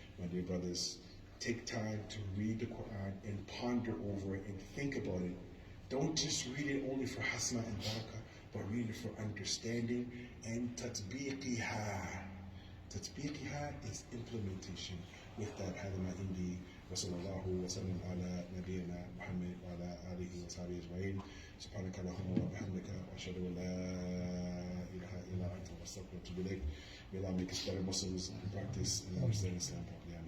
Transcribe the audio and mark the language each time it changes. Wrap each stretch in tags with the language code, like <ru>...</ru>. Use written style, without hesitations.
<en>My dear brothers, take time to read the Quran and ponder over it and think about it. Don't just read it only for hasna and barakah, but read it for understanding and tatbiqiha. Tatbiqiha is implementation. With that,</en> <ar>هذا ما عندي وصلى الله وسلم على نبينا محمد وعلى آله وصحبه أجمعين. سبحانك اللهم وبحمدك وأشهد أن لا إله إلا أنت وأستغفرك وأتوب إليك.</ar> <en>May Allah make us better Muslims and practice and understand Islam properly.</en>